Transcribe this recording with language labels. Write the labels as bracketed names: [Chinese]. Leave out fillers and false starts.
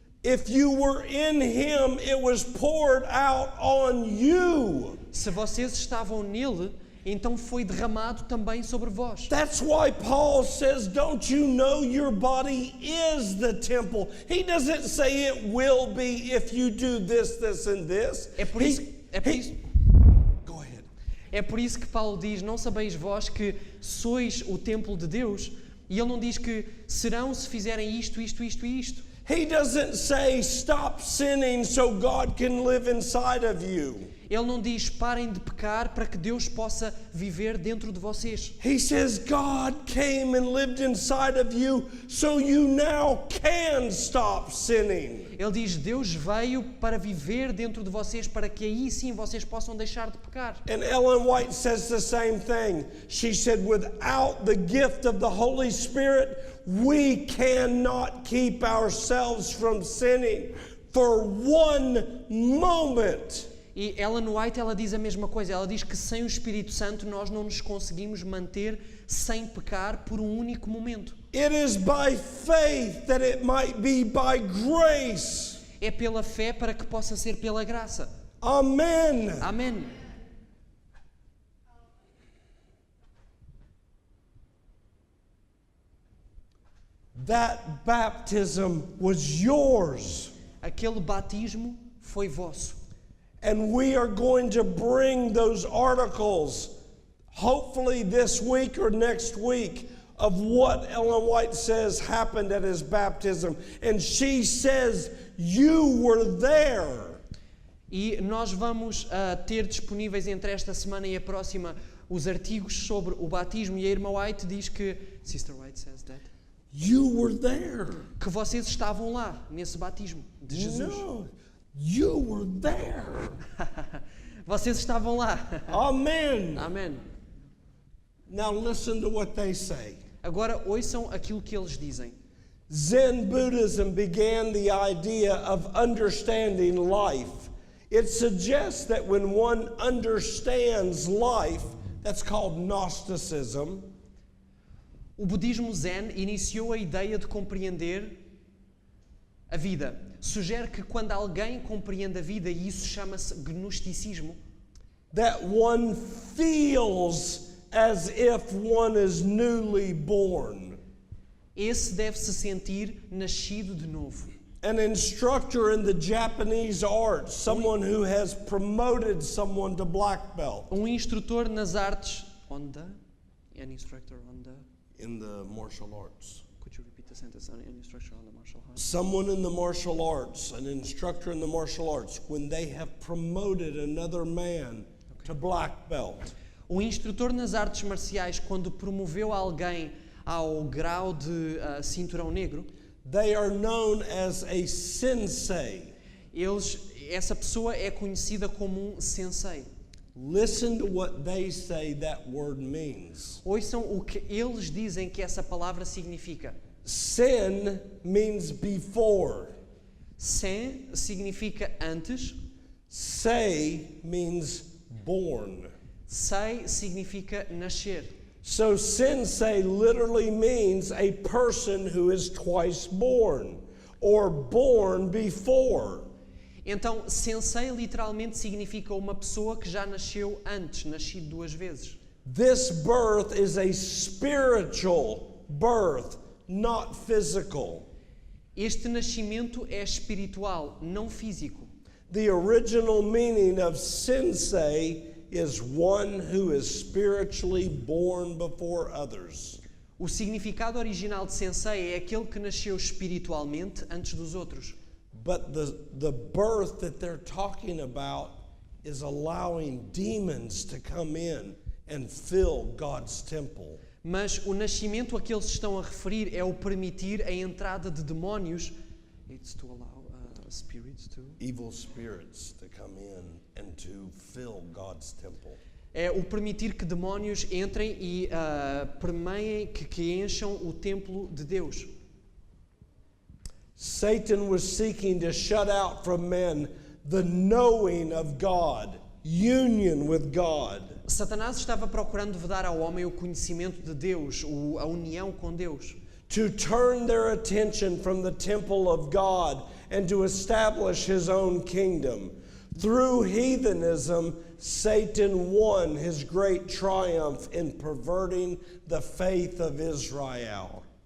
[English] If you were in him, it was poured out on you. [Portuguese] se vocês estavam nele, então foi derramado também sobre vós. [English] That's why Paul says, don't you know your body is the temple? He doesn't say it will be if you do this, this, and this. [Portuguese] É por isso, [English] Go ahead. [Portuguese] é por isso que Paulo diz, não sabeis vós que sois o templo de Deus? E ele não diz que serão se fizerem isto, isto, isto e isto. [English] He doesn't say stop sinning so God can live inside of you. [Portuguese] Ele não diz parem de pecar para que Deus possa viver dentro de vocês. [English] He says God came and lived inside of you so you now can stop sinning. [Portuguese] Ele diz Deus veio para viver dentro de vocês para que aí sim vocês possam deixar de pecar. [English] And Ellen White says the same thing. She said, without the gift of the Holy Spirit, we cannot keep ourselves from sinning for one moment. [Portuguese] E Ellen White, ela diz a mesma coisa. Ela diz que sem o Espírito Santo nós não nos conseguimos manter sem pecar por um único momento. [English] It is by faith that it might be by grace. [Portuguese] É pela fé para que possa ser pela graça. [English] Amen. [Portuguese] Amém. [English] That baptism was yours. [Portuguese] Aquele batismo foi vosso. [English] And we are going to bring those articles, hopefully this week or next week, of what Ellen White says happened at his baptism. And she says, you were there. [Portuguese] E nós vamos ter disponíveis entre esta semana e a próxima os artigos sobre o batismo. E a irmã White diz que, [English] Sister White says that, You were there. [Portuguese] que vocês estavam lá, nesse batismo de Jesus. [English] No, you were there. [Portuguese] Vocês estavam lá. [English] Amen. [Portuguese] Amém. [English] Now listen to what they say. [Portuguese] Agora ouçam aquilo que eles dizem. [English] Zen Buddhism began the idea of understanding life. It suggests that when one understands life, that's called Gnosticism. [Portuguese] O budismo Zen iniciou a ideia de compreender a vida. Sugere que quando alguém compreende a vida, e isso chama-se gnosticismo, [English] That one feels as if one is newly born. [Portuguese] esse deve-se sentir nascido de novo. [English] An instructor in the Japanese arts, someone who has promoted someone to black belt. [Portuguese] Instrutor nas artes, [English] an instructor on the, In the martial arts. could you repeat the sentence, an instructor on the martial arts? Someone in the martial arts, an instructor in the martial arts, when they have promoted another man to black belt. [Portuguese] Instrutor nas artes marciais, quando promoveu alguém ao grau de cinturão negro, [English] They are known as a sensei. [Portuguese] essa pessoa é conhecida como sensei. [English] Listen to what they say that word means. [Portuguese] Ouçam o que eles dizem que essa palavra significa. [English] Sen means before. [Portuguese] Sen significa antes. [English] Sei means born. [Portuguese] Sei significa nascer. [English] So sensei literally means a person who is twice born or born before. [Portuguese] Então, sensei literalmente significa uma pessoa que já nasceu antes, nascido duas vezes. [English] This birth is a spiritual birth, not physical. [Portuguese] Este nascimento é espiritual, não físico. [English] The original meaning of sensei is one who is spiritually born before others. [Portuguese] O significado original de sensei é aquele que nasceu espiritualmente antes dos outros. [English] But the birth that they're talking about is allowing demons to come in and fill God's temple. [Portuguese] Mas o nascimento a que eles estão a referir é o permitir a entrada de demónios. [English] It's to allow spirits to. Evil spirits to come in and to fill God's temple. [Portuguese] É o permitir que demónios entrem e permeiem, que encham o templo de Deus. [English] Satan was seeking to shut out from men the knowing of God, union with God. [Portuguese] Satanás estava procurando vedar ao homem o conhecimento de Deus, a união com Deus. [English] to turn their attention from the temple of God and to establish his own kingdom. Through heathenism, Satan won his great triumph in perverting the faith of Israel.